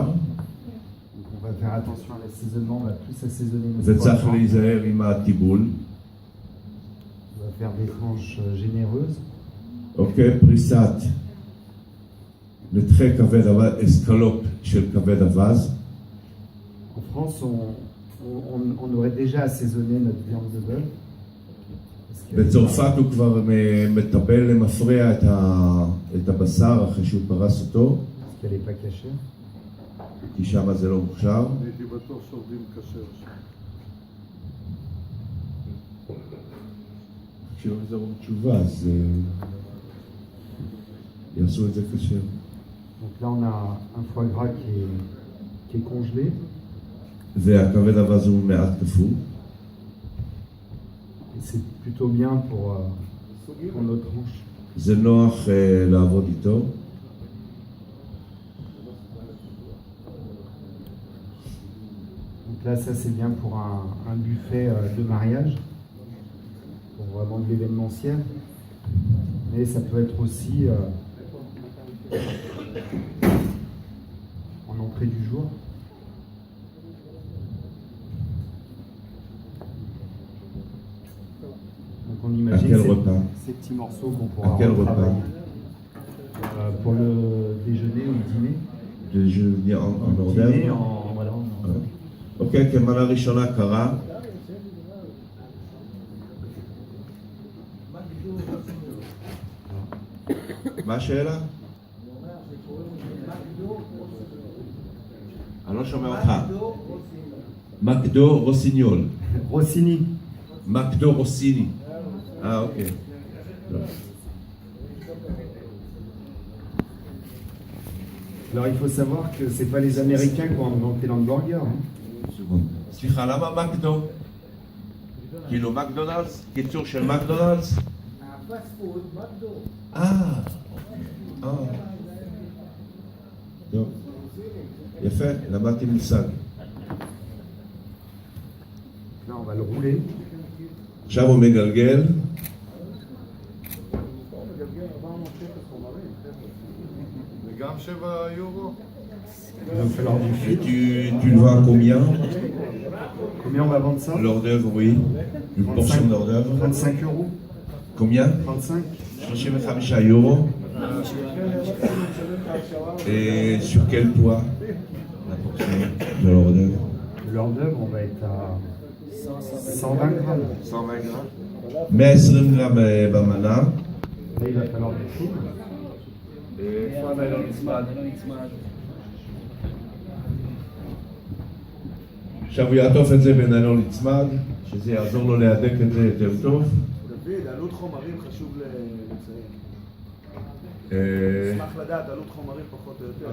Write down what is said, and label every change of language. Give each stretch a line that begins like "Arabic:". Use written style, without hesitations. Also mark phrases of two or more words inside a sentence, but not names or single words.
French: Donc on va faire attention à l'assaisonnement, on va plus assaisonner notre
Hebrew: וצריך
French: poisson.
Hebrew: להיזהר עם הטיבול.
French: On va faire des tranches généreuses.
Hebrew: אוקיי, פריסת נתחי כבד אווז, אסקלופ של כבד אווז.
French: En France, on aurait déjà assaisonné notre viande de bœuf.
Hebrew: בצרפת הוא כבר מטבל למפרע את הבשר אחרי שהוא פרס אותו.
French: Parce qu'elle n'est pas cachée.
Hebrew: כי שם זה לא מוכשר. הייתי בטוח שעובדים כשר שם. כשלא יחזרו בתשובה, אז יעשו את זה כשר.
French: Donc là, on a un foie gras qui est congelé.
Hebrew: והכבד אווז הוא מעט קפוא.
French: Et c'est plutôt bien pour nos tranches.
Hebrew: זה נוח לעבוד איתו.
French: Donc là, ça c'est bien pour un buffet de mariage, pour vraiment de l'événementiel. Mais ça peut être aussi en entrée du jour. Donc on imagine ces petits morceaux qu'on pourra travailler pour le déjeuner ou le dîner. déjeuner en hors d'œuvre. Dîner en voilà.
Hebrew: אוקיי, כמנה ראשונה קרה. מה השאלה? אני לא שומע אותך. מקדו רוסיניול. Rossini. מקדו רוסיני. אוקיי.
French: Alors il faut savoir que c'est pas les Américains qui ont inventé l'hamburger. Hein.
Hebrew: סליחה, למה מקדו? כאילו מקדונלדס? קיצור של מקדונלדס? טוב. יפה, למדתי מושג.
French: Là on va le rouler.
Hebrew: עכשיו הוא מגלגל, וגם 7 יורו?
French: Il va falloir du et fil. tu le vends à combien? Combien on va vendre ça? L'hors d'œuvre, oui. Une portion d'hors d'œuvre. 35 euros. Combien? 35. 35 euros. Et sur quel poids la portion de l'hors d'œuvre? L'hors d'œuvre, on va être à 120 grammes.
Hebrew: 120 grammes. 120 גרם במנה.
French: Là, il va falloir du fil.
Hebrew: איפה הניילון נצמד? עכשיו הוא יעטוף את זה בניילון נצמד, שזה יעזור לו להדק את זה יותר טוב. דוד, עלות חומרים חשוב לציין. אשמח לדעת, עלות חומרים פחות או יותר.